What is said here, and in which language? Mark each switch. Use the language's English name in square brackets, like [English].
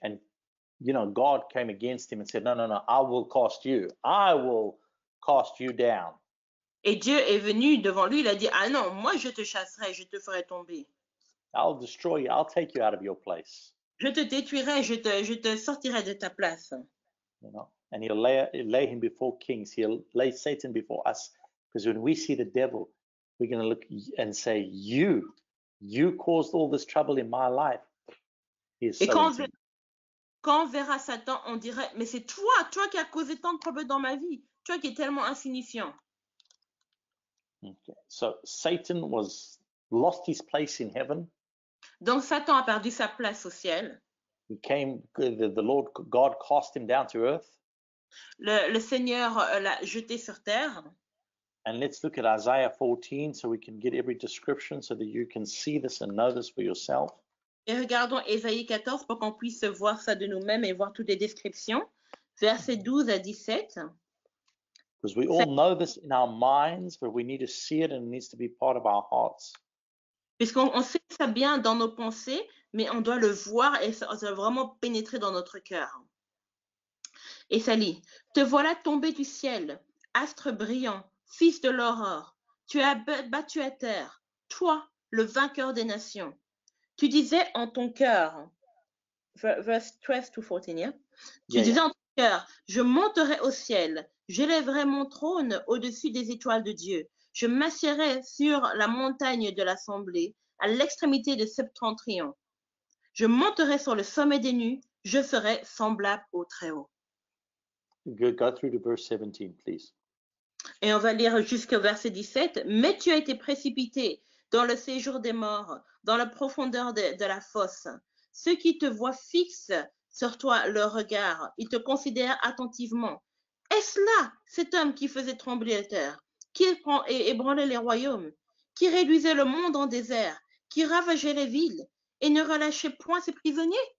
[English] And, God came against him and said, no, I will cast you. I will cast you down. [French] Et Dieu est venu devant lui, il a dit, ah non, moi je te chasserai, je te ferai tomber. [English] I'll destroy you. I'll take you out of your place. [French] Je te détruirai, je te sortirai de ta place. [English] And he'll lay him before kings. He'll lay Satan before us. Because when we see the devil, we're going to look and say, you caused all this trouble in my life. [French] Et quand on verra Satan, on dirait, mais c'est toi qui as causé tant de problèmes dans ma vie, toi qui es tellement insignifiant. [English] Okay. So Satan lost his place in heaven. [French] Donc Satan a perdu sa place au ciel. [English] The Lord God cast him down to earth. [French] Le Seigneur l'a jeté sur terre. [English] And let's look at Isaiah 14 so we can get every description so that you can see this and know this for yourself. [French] Et regardons Ésaïe 14 pour qu'on puisse voir ça de nous-mêmes et voir toutes les descriptions. Versets 12 à 17. [English] Because we all know this in our minds, but we need to see it and it needs to be part of our hearts. [French] Puisqu'on sait ça bien dans nos pensées, mais on doit le voir et ça doit vraiment pénétrer dans notre cœur. Et ça lit, te voilà tombé du ciel, astre brillant, fils de l'aurore. Tu as battu à terre, toi, le vainqueur des nations. Tu disais en ton cœur, [English] verse 12 to 14, yeah? [French] Tu disais en ton cœur, je monterai au ciel, j'élèverai mon trône au-dessus des étoiles de Dieu. Je m'assiérai sur la montagne de l'assemblée, à l'extrémité de septentrion. Je monterai sur le sommet des nues, je serai semblable au Très-Haut. [English] Go through to verse 17, please. [French] Et on va lire jusqu'au verset 17. Mais tu as été précipité dans le séjour des morts, dans la profondeur de la fosse. Ceux qui te voient fixent sur toi leur regard, ils te considèrent attentivement. Est-ce là cet homme qui faisait trembler la terre, qui ébranlait les royaumes, qui réduisait le monde en désert, qui ravageait les villes et ne relâchait point ses prisonniers?